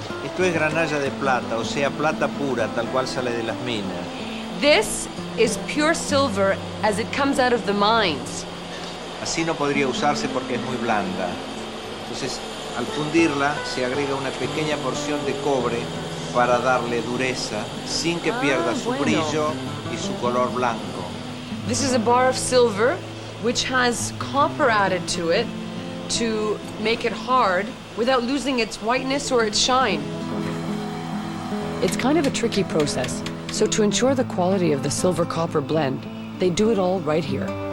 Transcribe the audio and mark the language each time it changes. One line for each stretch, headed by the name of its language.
Spanish: Esto es granalla de plata, o sea, plata pura, tal cual sale de las minas.
English: This is pure silver as it comes out of the mines.
Spanish: Así no podría usarse porque es muy blanda. Entonces, al fundirla, se agrega una pequeña porción de cobre para darle dureza, sin que pierda su brillo y su color blanco.
English: This is a bar of silver, which has copper added to it to make it hard without losing its whiteness or its shine. It's kind of a tricky process, so to ensure the quality of the silver-copper blend, they do it all right here.